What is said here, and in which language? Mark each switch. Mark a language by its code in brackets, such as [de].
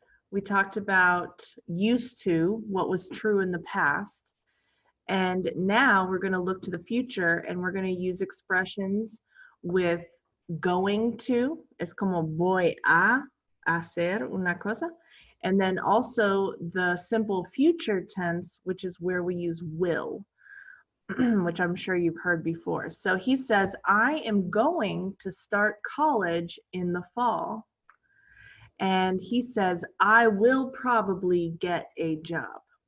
[en] we talked about used to, what was true in the past. And now we're going to look to the future and we're going to use expressions with going to. [es] Es como voy a hacer una cosa. [en] And then also the simple future tense, which is where we use will, which I'm sure you've heard before. So he says, I am going to start college in the fall. And he says, I will probably get a job.